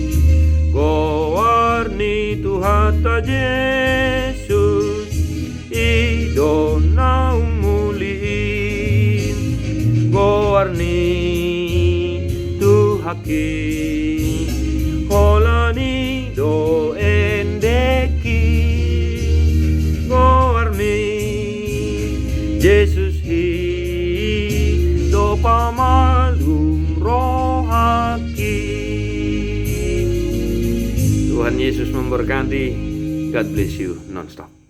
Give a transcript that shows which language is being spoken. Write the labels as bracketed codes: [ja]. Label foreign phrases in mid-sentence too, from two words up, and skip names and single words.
[bbc] goarni Tuhata Yesus idona umulin goarni Tuhaki holani do endeki goarni Yesus hi do pamalum rohaki. [id] Tuhan Yesus memberkati. [en] God bless you non-stop.